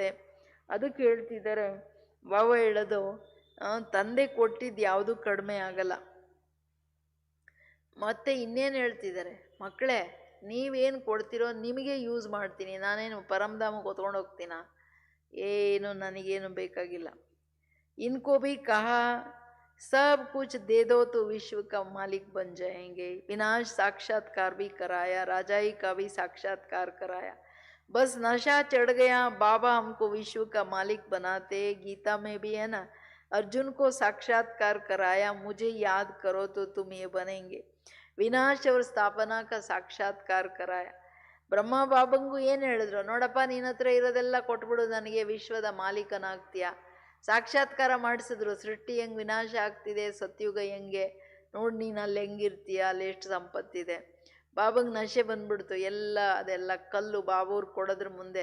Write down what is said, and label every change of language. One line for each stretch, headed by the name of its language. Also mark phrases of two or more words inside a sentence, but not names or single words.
Kannada: ಅದಕ್ಕೆ ಹೇಳ್ತಿದ್ದಾರೆ ಬಾಬಾ ಹೇಳೋದು, ತಂದೆ ಕೊಟ್ಟಿದ್ದು ಯಾವುದೂ ಕಡಿಮೆ ಆಗಲ್ಲ. ಮತ್ತೆ ಇನ್ನೇನು ಹೇಳ್ತಿದ್ದಾರೆ, ಮಕ್ಕಳೇ ನೀವೇನು ಕೊಡ್ತೀರೋ ನಿಮಗೆ ಯೂಸ್ ಮಾಡ್ತೀನಿ, ನಾನೇನು ಪರಮಧಾಮಕ್ಕೆ ಹೊತ್ಕೊಂಡು ಹೋಗ್ತೀನ, ಏನು ನನಗೇನು ಬೇಕಾಗಿಲ್ಲ.
Hindi: इनको भी कहा सब कुछ दे दो तो विश्व का मालिक बन जाएंगे. विनाश साक्षात्कार भी कराया, राजाई का भी साक्षात्कार कराया. बस नशा चढ़ गया, बाबा हमको विश्व का मालिक बनाते। गीता में भी है ना, अर्जुन को साक्षात्कार कराया, मुझे याद करो तो तुम ये बनेंगे। ವಿನಾಶ और ಸ್ಥಾಪನಾ का ಸಾಕ್ಷಾತ್ಕಾರ कराया।
Kannada: ಬ್ರಹ್ಮ ಬಾಬಂಗೂ ಏನು ಹೇಳಿದ್ರು, ನೋಡಪ್ಪ ನಿನ್ನ ಹತ್ರ ಇರೋದೆಲ್ಲ ಕೊಟ್ಬಿಡು, ನನಗೆ ವಿಶ್ವದ ಮಾಲೀಕನಾಗ್ತೀಯ. ಸಾಕ್ಷಾತ್ಕಾರ ಮಾಡಿಸಿದ್ರು, ಸೃಷ್ಟಿ ಹೆಂಗೆ ವಿನಾಶ ಆಗ್ತಿದೆ, ಸತ್ಯುಗ ಹೆಂಗೆ, ನೋಡಿ ನೀನು ಅಲ್ಲಿ ಹೆಂಗಿರ್ತೀಯ, ಅಲ್ಲಿ ಎಷ್ಟು ಸಂಪತ್ತಿದೆ. ಬಾಬಂಗೆ ನಶೆ ಬಂದ್ಬಿಡ್ತು, ಅದೆಲ್ಲ ಕಲ್ಲು ಬಾಬವ್ರು ಕೊಡೋದ್ರ ಮುಂದೆ.